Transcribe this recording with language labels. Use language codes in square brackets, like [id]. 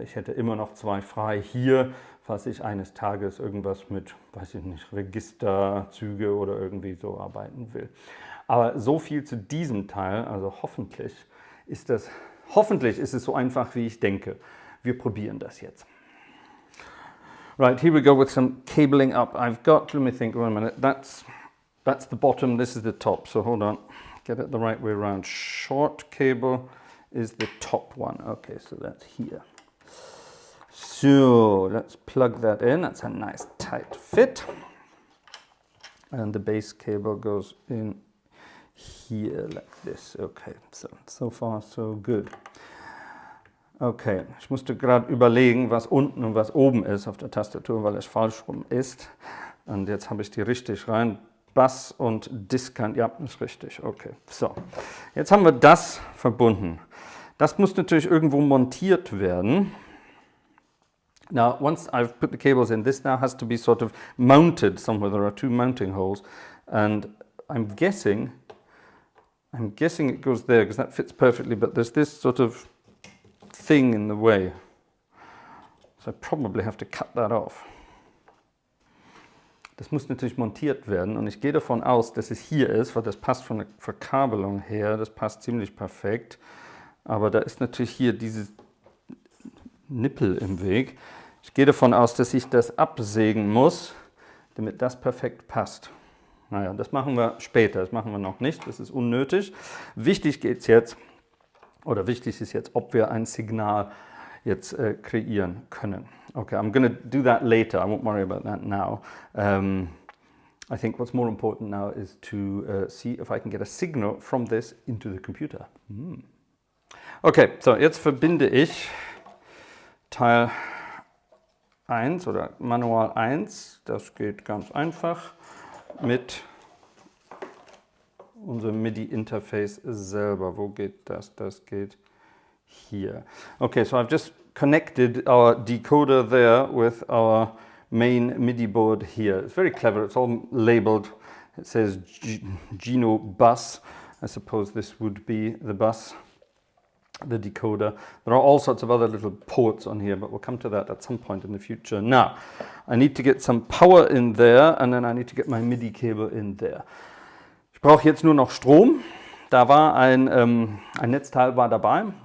[de] Ich hätte immer noch 2 frei hier, falls ich eines Tages irgendwas mit, weiß ich nicht, Registerzüge oder irgendwie so arbeiten will. Aber so viel zu diesem Teil, also hoffentlich ist es so einfach, wie ich denke. Wir probieren das jetzt. [en] Right, here we go with some cabling up. I've got, let me think, wait a minute, that's the bottom, this is the top, so hold on, get it the right way around. Short cable is the top one, okay, so that's here. So, let's plug that in, that's a nice tight fit. And the base cable goes in here like this, okay, so far so good. [de] Okay, ich musste gerade überlegen, was unten und was oben ist auf der Tastatur, weil es falsch rum ist. Und jetzt habe ich die richtig rein. Bass und Diskant, ja, ist richtig, okay. So, jetzt haben wir das verbunden. Das muss natürlich irgendwo montiert werden. [en] Now, once I've put the cables in, this now has to be sort of mounted somewhere. There are 2 mounting holes, and I'm guessing it goes there because that fits perfectly, but there's this sort of thing in the way. So I probably have to cut that off. [de] Das muss natürlich montiert werden und ich gehe davon aus, dass es hier ist, weil das passt von der Verkabelung her, das passt ziemlich perfekt. Aber da ist natürlich hier dieses Nippel im Weg. Ich gehe davon aus, dass ich das absägen muss, damit das perfekt passt. Naja, das machen wir später, das machen wir noch nicht, das ist unnötig. Wichtig ist jetzt, ob wir ein Signal jetzt kreieren können. [en] Okay, I'm going to do that later. I won't worry about that now. I think what's more important now is to see if I can get a signal from this into the computer. [de] Okay, so jetzt verbinde ich Teil 1 oder Manual 1. Das geht ganz einfach mit unserem MIDI-Interface selber. Wo geht das? Das geht hier. [en] Okay, so I've just connected our decoder there with our main MIDI board here. It's very clever, it's all labeled. It says Gino bus. I suppose this would be the bus, the decoder. There are all sorts of other little ports on here, but we'll come to that at some point in the future. Now, I need to get some power in there and then I need to get my MIDI cable in there. [de] Ich brauche jetzt nur noch Strom. Da war ein Netzteil war dabei.